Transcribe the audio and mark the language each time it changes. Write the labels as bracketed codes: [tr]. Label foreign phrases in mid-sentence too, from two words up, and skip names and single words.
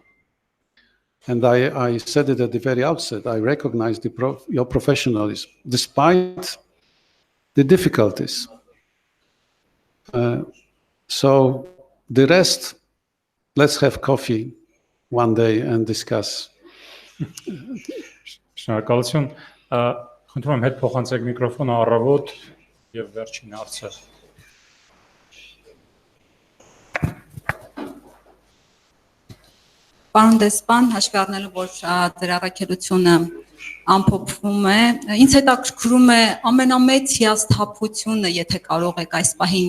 [en] And I said it at the very outset, I recognize your professionalism, despite the difficulties. So the rest, let's have coffee one day and discuss. [hy] Շնորհակալություն։ Խնդրում եմ հետ փոխանցեք միկրոֆոնը առավոտ եւ վերջին հարցը։ Պարոն դեսպան, հաշվի առնելով, որ ձեր առաքելությունը ամփոփվում է, ինձ հետաքրքրում է ամենամեծ հիասթափությունը, եթե կարող եք այս պահին